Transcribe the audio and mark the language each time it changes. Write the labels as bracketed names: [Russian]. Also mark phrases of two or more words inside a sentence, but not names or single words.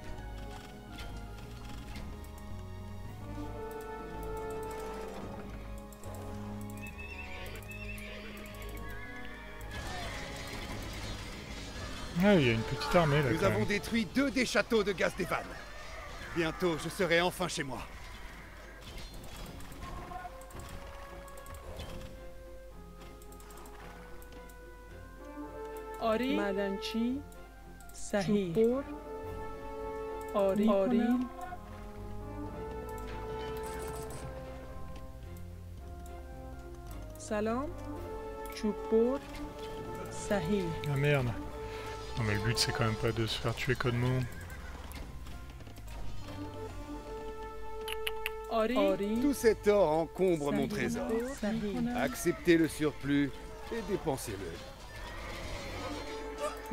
[French] Ah, il y a une petite armée, là, Nous quand avons même. détruit 2 des châteaux de Gazdevan. Bientôt, je serai enfin chez moi. [Persian] آری معدنچی صحیح چوببر آری کنم سلام چوببر صحیح [French] Ah merde. Non mais le but c'est quand même pas de se faire tuer connement. [Persian] آری [French] Tout cet or encombre mon trésor. [Persian] صحیح [French] Acceptez le surplus et dépensez-le.